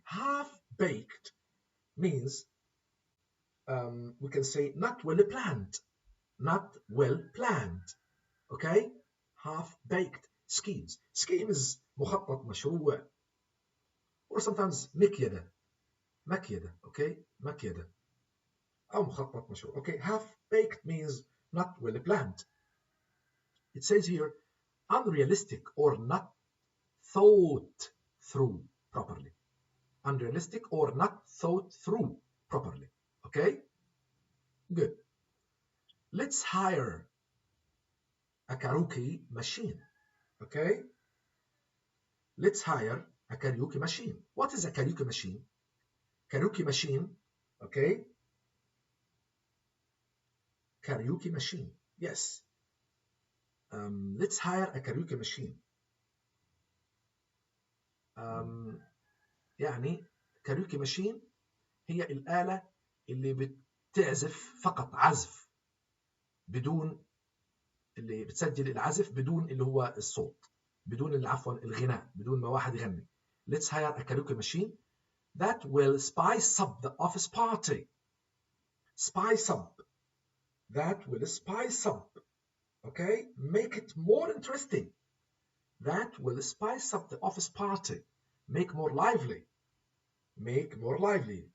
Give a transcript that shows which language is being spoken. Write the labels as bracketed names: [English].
[English] Half-baked means we can say not well planned. not well planned. Okay, half-baked schemes. Scheme is [Arabic] مخطط مشروع [English] or sometimes مكيدة. [Arabic] Okay, مكيدة أو مخطط مشروع. [English] Okay, half-baked means not well planned. It says here unrealistic or not thought through properly. Unrealistic or not thought through properly. Okay, good. Let's hire a karaoke machine. Okay, let's hire a karaoke machine. What is a karaoke machine? Karaoke machine, okay? Karaoke machine, yes. Let's hire a karaoke machine. [Arabic] يعني karaoke machine هي الآلة اللي بتعزف فقط عزف بدون اللي بتسجل العزف بدون اللي هو الصوت بدون عفوا الغناء بدون ما واحد يغني. [English] Let's hire a karaoke machine that will spice up the office party. Spice up. That will spice up. Okay? Make it more interesting. That will spice up the office party. Make more lively. Make more lively.